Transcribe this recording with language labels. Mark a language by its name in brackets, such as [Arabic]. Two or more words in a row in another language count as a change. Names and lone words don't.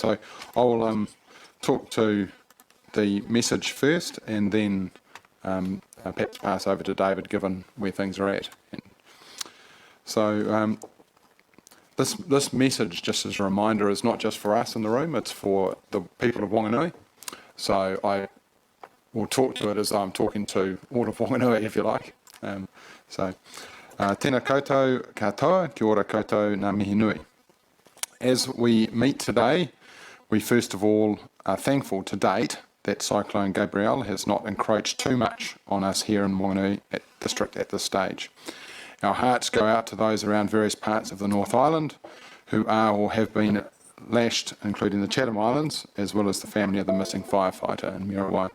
[English] So I'll talk to the message first, and then perhaps pass over to David, given where things are at. And so. This message, just as a reminder, is not just for us in the room, it's for the people of Whanganui. So I will talk to it as I'm talking to all of Whanganui, if you like. [Māori] Tēnā koutou katoa, kia ora koutou ngā mihi nui. [English] As we meet today, we first of all are thankful to date that Cyclone Gabrielle has not encroached too much on us here in Whanganui District at this stage. Our hearts go out to those around various parts of the North Island who are or have been lashed, including the Chatham Islands, as well as the family of the missing firefighter in Muriwai.